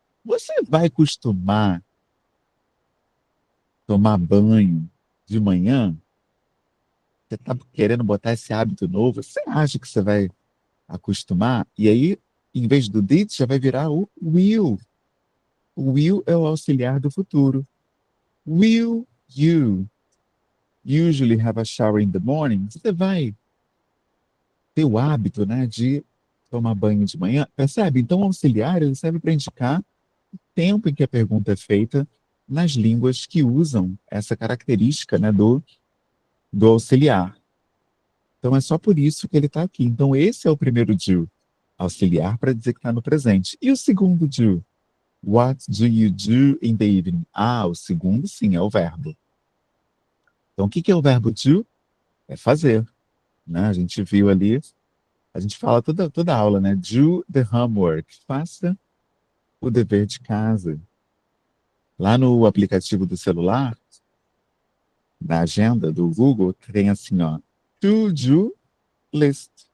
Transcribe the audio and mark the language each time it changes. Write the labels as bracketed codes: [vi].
[pt] Você vai costumar tomar banho de manhã? Você está querendo botar esse hábito novo? Você acha que você vai acostumar? E aí, em vez do did, já vai virar o will. O will é o auxiliar do futuro. [en] Will you usually have a shower in the morning? [pt] Você vai ter o hábito, né, de tomar banho de manhã? Percebe? Então, o auxiliar ele serve para indicar o tempo em que a pergunta é feita nas línguas que usam essa característica, né, do auxiliar. Então, é só por isso que ele está aqui. Então, esse é o primeiro do, auxiliar para dizer que está no presente. E o segundo do? [en] What do you do in the evening? [pt] Ah, o segundo, sim, é o verbo. Então, o que é o verbo do? É fazer, né? A gente viu ali, a gente fala toda aula, né? [en] Do the homework. [pt] Faça o dever de casa. Lá no aplicativo do celular, na agenda do Google, tem assim, ó, to-do list.